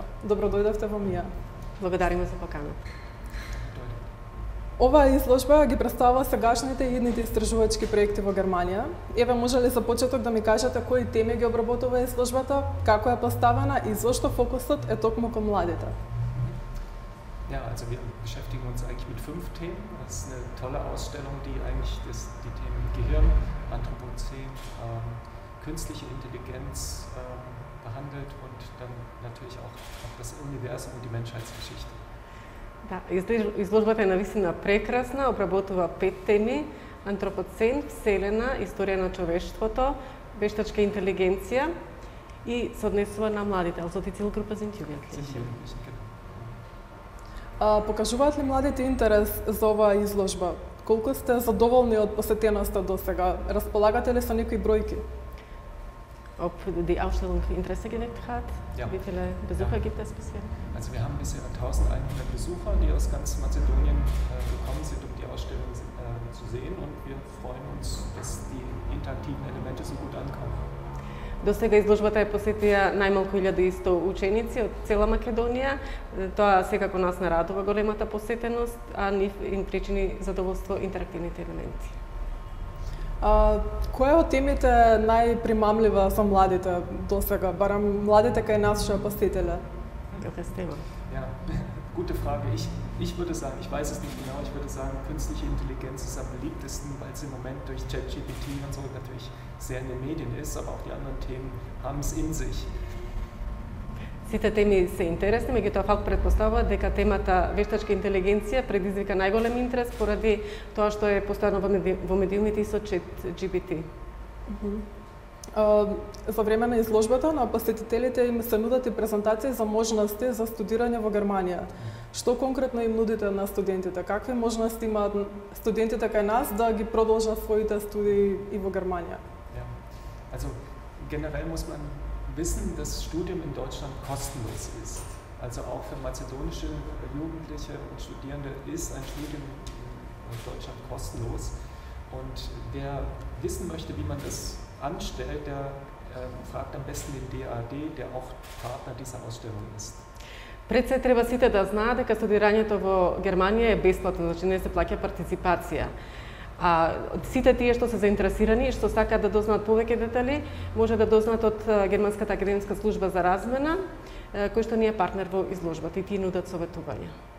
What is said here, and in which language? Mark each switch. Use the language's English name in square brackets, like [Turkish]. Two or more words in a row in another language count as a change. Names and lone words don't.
[Macedonian] Добро дојдовте во МИА. Благодариме за поканата. Оваа изложба ги представува сегашните и идните истражувачки проекти во Германија. Еве, може ли за почеток да ми кажете кои теми ги обработува изложбата, како е поставена и зошто фокусот е токму кон младите? [German] Ja, also wir beschäftigen uns eigentlich mit 5 Themen. Das ist eine tolle Ausstellung, die eigentlich die Themen Gehirn, Anthropozän, künstliche Intelligenz behandelt und dann natürlich auch das Universum und die Menschheitsgeschichte. [Macedonian] Да, изложбата е навистина прекрасна, обработува 5 теми: антропоцен, вселена, историја на човештвото, вештачка интелигенција и се однесува на младите, [German] also die Zielgruppe sind Jugendliche. [Macedonian] Покажуваат ли младите интерес за оваа изложба? Колку сте задоволни од посетеноста до сега? Располагате ли со некои бројки? [German] Ob die Ausstellung Interesse geweckt hat? Ja. Wie viele Besucher gibt es bisher? Also wir haben bisher 1100 Besucher, die aus ganz Mazedonien gekommen sind, um die Ausstellung zu sehen, und wir freuen uns, dass die interaktiven Elemente so gut ankommen. [Macedonian] До сега изложбата е посетија најмалку 1100 ученици од цела Македонија. Тоа секако нас нарадува големата посетеност, а им причини задоволство интерактивните елементи. Која од темите најпримамлива за младите до сега, барем младите кај нас што ја посетиле? [German] Welches Thema? Ja, gute Frage. Ich würde sagen, ich weiß es nicht genau, ich würde sagen, künstliche Intelligenz ist am beliebtesten, weil es im Moment durch ChatGPT und so natürlich sehr in den Medien ist, aber auch die anderen Themen haben es in sich. [Macedonian] Сите теми се интересни, меѓутоа Фалк претпоставува дека темата вештачка интелигенција предизвика најголем интерес поради тоа што е постојано во медиумите и со ChatGPT. За време на изложбата на посетителите им се нудат и презентации за можности за студирање во Германија. Што конкретно им нудите на студентите? Какви можности имаат студентите кај нас да ги продолжат своите студии и во Германија? [German] Ja, also generell muss man wissen, dass Studium in Deutschland kostenlos ist. Also auch für mazedonische Jugendliche und Studierende ist ein Studium in Deutschland kostenlos. Und wer wissen möchte, wie man das anstellt, der fragt am besten den DAAD, der auch Partner dieser Ausstellung ist. [Macedonian] Пред се треба сите да знаат дека студирањето во Германија е бесплатно, значи не се плаќа партиципација. А сите тие што се заинтересирани и што сакаат да дознаат повеќе детали, може да дознаат од Германската академска служба за размена, кој што ни е партнер во изложбата и тие нудат советувања.